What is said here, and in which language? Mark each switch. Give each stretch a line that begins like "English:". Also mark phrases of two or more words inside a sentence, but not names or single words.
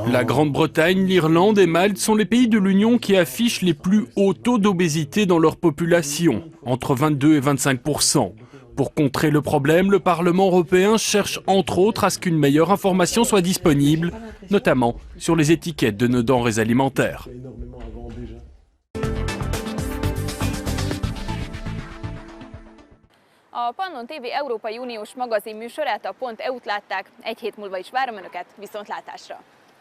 French: La Grande-Bretagne, l'Irlande et Malte sont les pays de l'Union qui affichent les plus hauts taux d'obésité dans leur population, entre 22 et 25%. Pour contrer le problème, le Parlement européen cherche entre autres à ce qu'une meilleure information soit disponible, notamment sur les étiquettes de nos denrées alimentaires.
Hungarian: A Pannon TV Európai Uniós magazinműsorát, a .eu-t látták, egy hét múlva is várom Önöket, viszontlátásra!